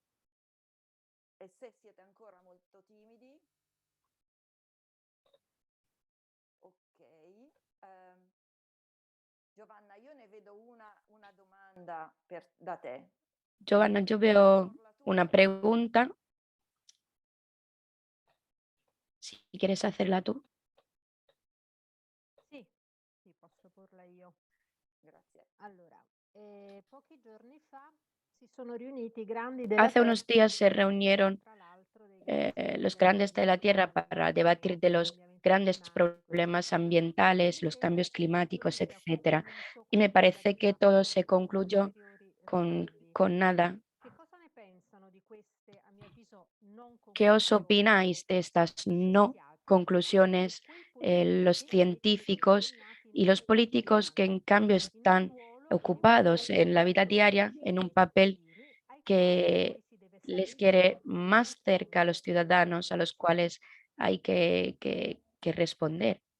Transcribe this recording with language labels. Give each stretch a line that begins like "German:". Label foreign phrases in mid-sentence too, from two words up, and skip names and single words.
Spanish: Giovanna, yo veo una pregunta. Si quieres hacerla tú.
Italian: Sì, posso porla io. Grazie. Allora, pochi giorni fa si sono riuniti i grandi della
Spanish: Hace unos
Italian: Terra,
Spanish: días se reunieron
Italian: tra l'altro dei
Spanish: los grandes de la Tierra para debatir de los grandes problemas ambientales, los cambios climáticos, etcétera. Y me parece que todo se concluyó con nada. ¿Qué os opináis de estas no conclusiones, los científicos y los políticos que en cambio están ocupados en la vida diaria en un papel que les quiere más cerca a los ciudadanos a los cuales hay que responder?